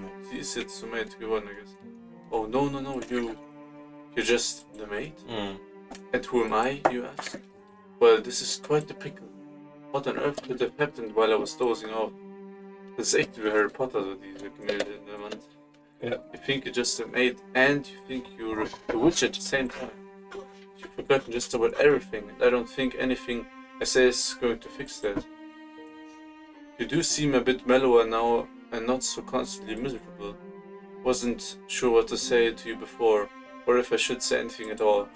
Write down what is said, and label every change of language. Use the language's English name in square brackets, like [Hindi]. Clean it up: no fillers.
[German] Sie ist jetzt zur Maid geworden, [English] I guess. Oh, no, you're just the maid? And who am I, you ask? Well, this is quite the pickle. What on earth could have happened while I was dozing off? [German] Das ist echt wie Harry Potter, so diese Gemälde in der Wand. Ja. [English] You think you're just a maid and you think you're a witch at the same time. You've forgotten just about everything and I don't think anything I say is going to fix that. You do seem a bit mellower now and not so constantly miserable. Wasn't sure what to say to you before, or if I should say anything at all.